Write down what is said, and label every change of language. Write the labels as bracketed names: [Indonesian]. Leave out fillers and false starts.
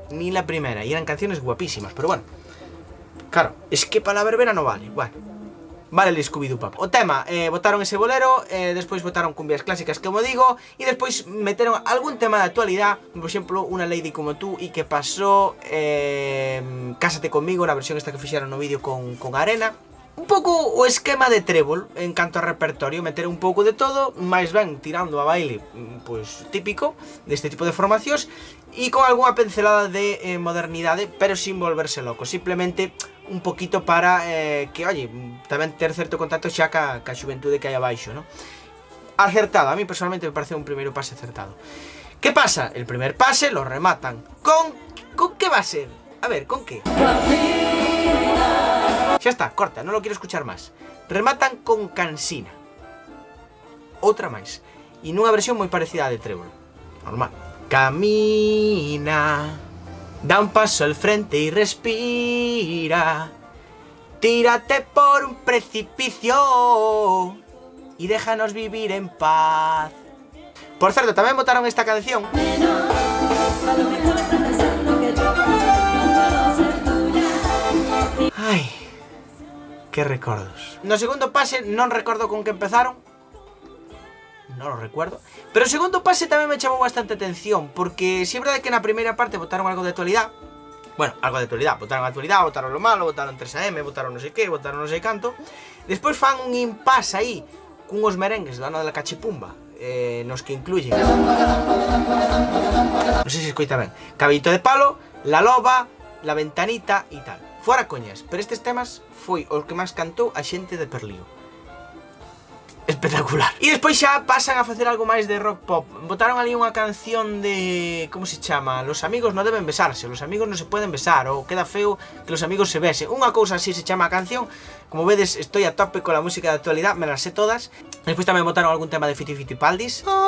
[Spanish] Ni la primeira. E eran canciones guapísimas, pero bueno. Claro, es que para la verbena no vale. Bueno. Vale el Scooby-Doo. [Galician] O tema, botaron ese bolero, despois botaron cumbias clásicas, como digo, e despois meteron algún tema de actualidad, por exemplo, Una Lady Como Tú e Que Pasó, Cásate Conmigo, na versión esta que fixeron no vídeo con Arena. Un pouco o esquema de Trébol en canto a repertorio, meter un pouco de todo, máis ben tirando a baile, pois típico deste tipo de formacións, e con algunha pincelada de modernidade, pero sin volverse loco, simplemente un poquito para que, oye, tamén ter certo contacto xa ca xuventude que hai abaixo, ¿no? Acertado, a mí personalmente me parece un primeiro pase acertado. Que pasa? [Spanish] El primer pase lo rematan con que va a ser? A ver, con que? [Galician] Xa está, corta, non lo quiero escuchar máis. Rematan con Cansina. Outra máis. E nunha versión moi parecida a de Trébol. [Spanish] Normal. Camina, da un paso al frente y respira. Tírate por un precipicio y déjanos vivir en paz. [Galician] Por certo, tamén botaron esta canción. Ai, que recordos. No segundo pase non recordo con que empezaron. Non lo recuerdo. Pero o segundo pase tamén me chamou bastante atención, porque si é verdade que na primeira parte botaron algo de actualidade. Bueno, algo de actualidade, botaron actualidade, botaron lo malo, botaron 3AM, botaron non sei que, botaron non sei canto. Despois fan un impasse aí, cunhos merengues do ano da Cachipumba, nos que incluyen, non sei se escoita ben, Cabellito de Palo, La Loba, La Ventanita e tal. Fora coñas, pero estes temas foi os que máis cantou a xente de Perlío. Espectacular. E despois xa pasan a facer algo máis de rock pop. Botaron ali unha canción de... como se chama? [Spanish] Los amigos no deben besarse, los amigos no se pueden besar, ou queda feo que los amigos se besen. [Galician] Unha cousa así se chama a canción. [Spanish] Como vedes, estoy a tope con la música de actualidad, me las sé todas. [Galician] Despois tamén botaron algún tema de Fiti Fitipaldis.